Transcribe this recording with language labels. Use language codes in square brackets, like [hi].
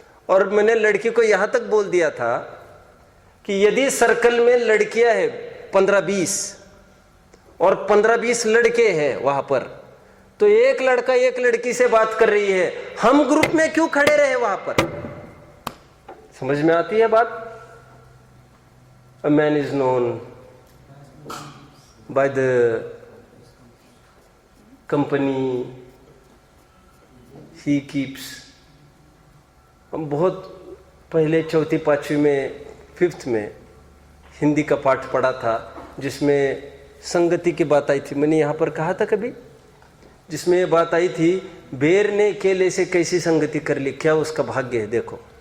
[hi] और मैंने लड़की को यहां तक बोल दिया था कि यदि सर्कल में लड़कियां हैं 15-20 और 15-20 लड़के हैं वहां पर, तो एक लड़का एक लड़की से बात कर रही है, हम ग्रुप में क्यों खड़े रहे वहां पर? समझ में आती है बात? [en] A man is known by the company he keeps। [hi] हम बहुत पहले 4th-5वीं में 5th में हिंदी का पाठ पढ़ा था, जिसमें संगति की बात आई थी। मैंने यहाँ पर कहा था कभी, जिसमें ये बात आई थी, बेर ने केले से कैसी संगति कर ली, क्या उसका भाग्य है देखो।